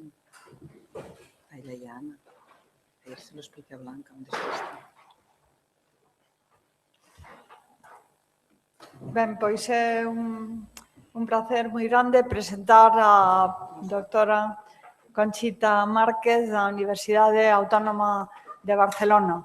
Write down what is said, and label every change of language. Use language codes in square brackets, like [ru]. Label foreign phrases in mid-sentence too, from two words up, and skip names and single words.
[es] Ahí la llama. Ayer se lo expliqué a Blanca, un desastre. [gl] Ben, pois é un placer moi grande presentar a doutora Conchita Márquez da Universidade Autónoma de Barcelona.